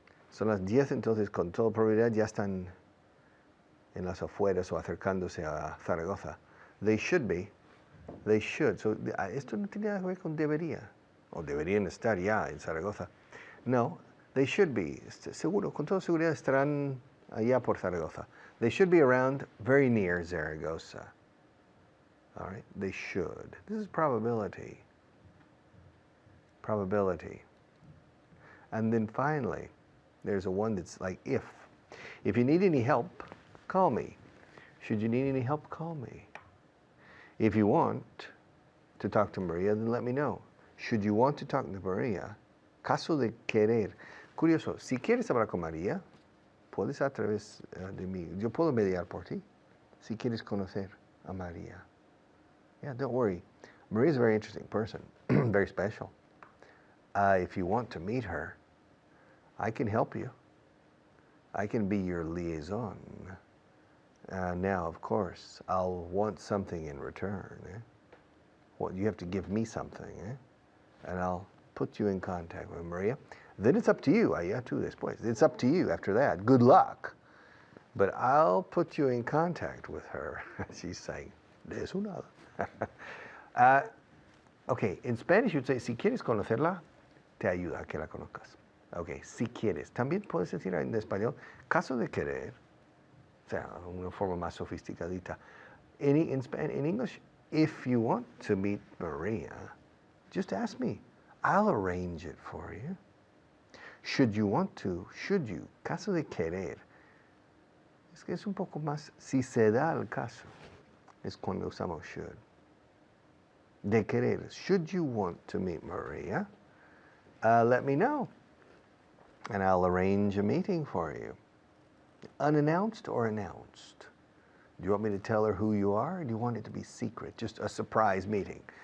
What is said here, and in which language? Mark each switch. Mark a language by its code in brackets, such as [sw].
[es] Son las 10, entonces con toda probabilidad ya están en las afueras o acercándose a Zaragoza. [en] They should be. They should. [es] So, esto no tiene nada que ver con debería. O deberían estar ya en Zaragoza. No, [en] they should be. [es] Seguro, con toda seguridad estarán allá por Zaragoza. [en] They should be around very near Zaragoza. All right, they should. This is probability. Probability. And then finally, there's a one that's like if. If you need any help, call me. Should you need any help, call me. If you want to talk to Maria, then let me know. Should you want to talk to Maria, [es] caso de querer. Curioso, si quieres hablar con María, puedes a través de mí. Yo puedo mediar por ti. Si quieres conocer a María. [en] Yeah, don't worry. Maria's a very interesting person, very special. If you want to meet her, I can help you. I can be your liaison. Now, of course, I'll want something in return. Well, you have to give me something, and I'll put you in contact with Maria. Then it's up to you. [es] Allá tú después. [en] It's up to you after that. Good luck. But I'll put you in contact with her. She's saying, [es] de eso nada. [en] Okay, in Spanish you'd say, [es] si quieres conocerla, te ayuda a que la conozcas. Okay, si quieres. También puedes decir en español, caso de querer, o sea, una forma más sofisticadita. [en] In English, if you want to meet Maria, just ask me. I'll arrange it for you. Should you want to, should you, [es] caso de querer. Es que es un poco más, si se da el caso, es cuando usamos should. De querer, [en] should you want to meet Maria, let me know. And I'll arrange a meeting for you. Unannounced or announced? Do you want me to tell her who you are, or do you want it to be secret? Just a surprise meeting.